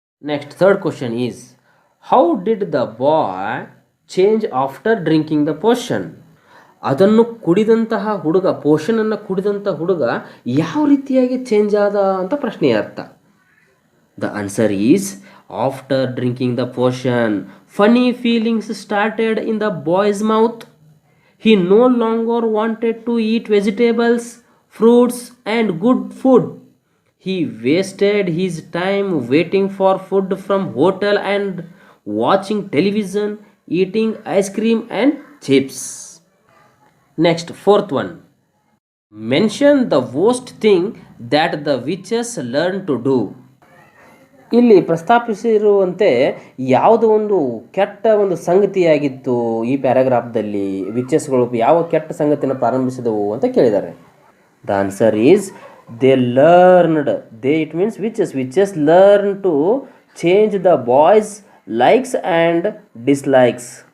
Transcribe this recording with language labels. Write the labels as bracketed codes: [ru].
[en] Next third question is, how did the boy change after drinking the potion? [kn] ಅದನ್ನು ಕುಡಿದಂತಹ ಹುಡುಗ, ಪೋಷನನ್ನು ಕುಡಿದಂಥ ಹುಡುಗ ಯಾವ ರೀತಿಯಾಗಿ ಚೇಂಜ್ ಆದ ಅಂತ ಪ್ರಶ್ನೆಯ ಅರ್ಥ. [en] The answer is, after drinking the potion funny feelings started in the boy's mouth. He no longer wanted to eat vegetables, fruits and good food. He wasted his time waiting for food from hotel and watching television, eating ice cream and chips. Next, fourth one. Mention the worst thing that the witches learned to do. [kn] ಇಲ್ಲಿ ಪ್ರಸ್ತಾಪಿಸಿರುವಂತೆ ಯಾವುದೋ ಒಂದು ಕೆಟ್ಟ ಸಂಗತಿಯಾಗಿತ್ತು ಈ ಪ್ಯಾರಾಗ್ರಾಫ್ದಲ್ಲಿ. ವಿಚಸ್ಗಳು ಯಾವ ಕೆಟ್ಟ ಸಂಗತಿಯನ್ನು ಪ್ರಾರಂಭಿಸಿದವು ಅಂತ ಕೇಳಿದ್ದಾರೆ. [en] The answer is they learned. They, it means witches learn to change the boys' likes and dislikes.